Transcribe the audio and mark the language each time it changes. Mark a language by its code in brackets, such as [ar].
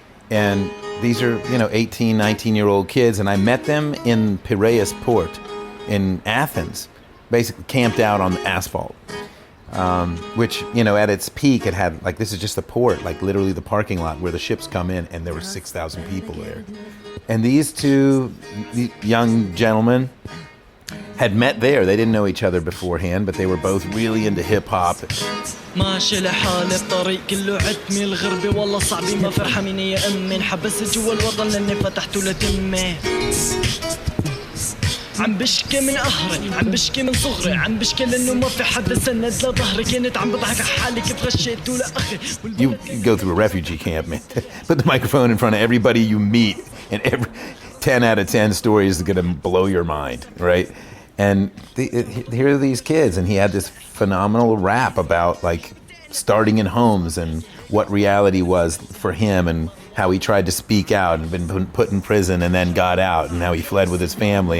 [en] And these are, you know, 18, 19-year-old kids, and I met them in Piraeus Port in Athens, basically camped out on the asphalt, which, you know, at its peak, it had, like, this is just the port, like literally the parking lot where the ships come in, and there were 6,000 people there. And these two young gentlemen had met there. They didn't know each other beforehand, but they were both really into hip-hop. [ar] ماشي لحالي الطريق كله عتمي الغربة والله صعبة ما فرحة مني يا أمي انحبست جوا الوطن لأني فتحته لتمي عم بشكي من قهري عم بشكي من صغري عم بشكي لأنه ما في حدا سند لظهري كنت عم بضحك على حالي كيف غشيت لأخي. [en] You go through a refugee camp, man. Put the microphone in front of everybody you meet, and every 10 out of 10 stories is going to blow your mind, right? And here are these kids, and he had this phenomenal rap about like starting in homes and what reality was for him and how he tried to speak out and been put in prison and then got out and how he fled with his family.